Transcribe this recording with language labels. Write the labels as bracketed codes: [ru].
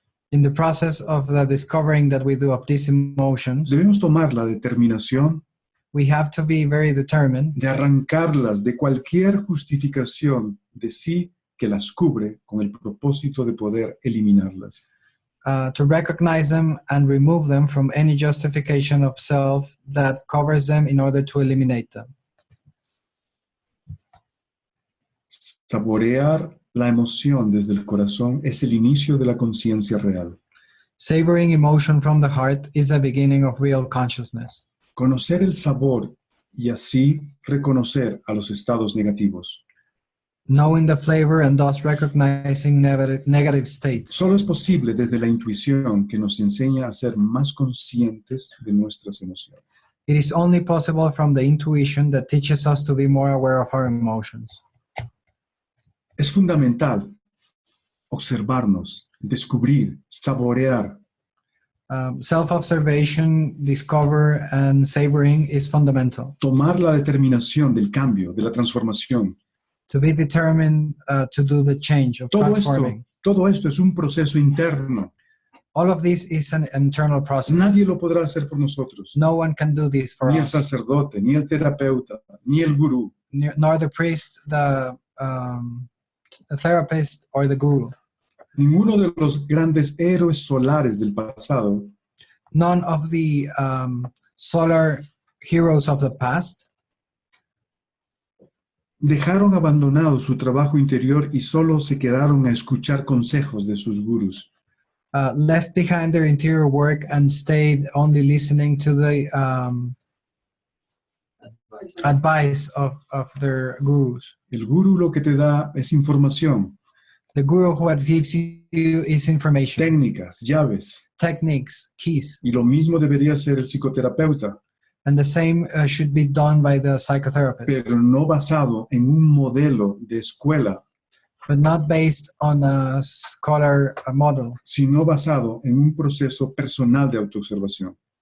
[en] In the process of the discovering that we do of these emotions, [es] debemos tomar la determinación [en] we have to be very determined [es] de arrancarlas de cualquier justificación de sí que las cubre con el propósito de poder eliminarlas. [en] to recognize them and remove them from any justification of self that covers them in order to eliminate them. [es] Saborear la emoción desde el corazón es el inicio de la conciencia real. [en] Savoring emotion from the heart is the beginning of real consciousness. [es] Conocer el sabor y así reconocer a los estados negativos. [en] Knowing the flavor and thus recognizing negative states [es] Solo es posible desde la intuición que nos enseña a ser más conscientes de nuestras emociones. [en] It is only possible from the intuition that teaches us to be more aware of our emotions. [es] Es fundamental observarnos, descubrir, saborear. [en] Self-observation, discover, and savoring is fundamental. [es] Tomar la determinación del cambio, de la transformación. [en] To be determined to do the change of [es] Todo esto [en] transforming. [es] Todo esto es un proceso interno. [en] All of this is an internal process. [es] Nadie lo podrá hacer por nosotros. [en] No one can do this for [es] Ni el [en] us, [es] sacerdote, ni el terapeuta, ni el gurú. [en] nor the priest, the therapist, or the guru. [es] Ninguno de los grandes héroes solares del pasado [en] None of the solar heroes of the past [es] dejaron abandonado su trabajo interior y solo se quedaron a escuchar consejos de sus gurús. [en] left behind their interior work and stayed only listening to the advice of their gurus. [es] El gurú lo que te da es información, [en] The guru what gives you is information, [es] técnicas, llaves. [en] techniques, keys, [es] Y lo mismo debería ser el psicoterapeuta, [en] and the same should be done by the psychotherapist, [es] pero no basado en un modelo de escuela, [en] but not based on a scholar model, [es] sino basado en un proceso personal de autoobservación.